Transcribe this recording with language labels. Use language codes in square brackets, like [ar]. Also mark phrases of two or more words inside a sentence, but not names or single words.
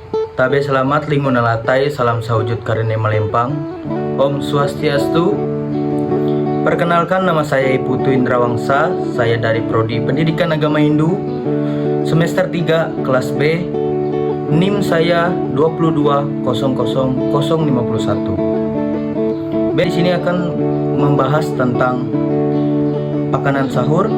[nij] Tabe selamat lingun alatai, salam sawujud karene malempang. [ban] Om Swastiastu. [id] Perkenalkan, nama saya Putu Indrawangsa. Saya dari Prodi Pendidikan Agama Hindu semester 3 kelas B. NIM saya 2200051. Di sini akan membahas tentang makanan sahur.